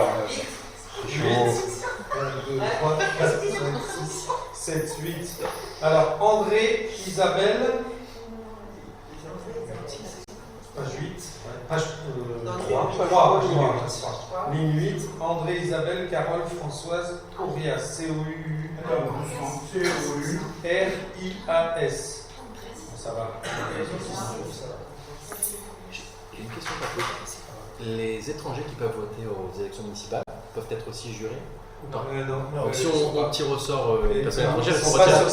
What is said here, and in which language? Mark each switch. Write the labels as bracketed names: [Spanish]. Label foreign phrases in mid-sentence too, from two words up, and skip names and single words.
[French] 8, 1, 2, 3, 4, 5, 6, 7, 8. Alors, André, Isabelle. Page 8. Page 3. Ligne 8. André, Isabelle, Carole, Françoise, Orias. C-O-U-R-I-A-S. Ça va. J'ai une question à poser. Les étrangers qui peuvent voter aux élections municipales peuvent être aussi jurés ou pas? Non. Donc si on tire au sort une personne étrangère, ils est-ce qu'on sont pas retire?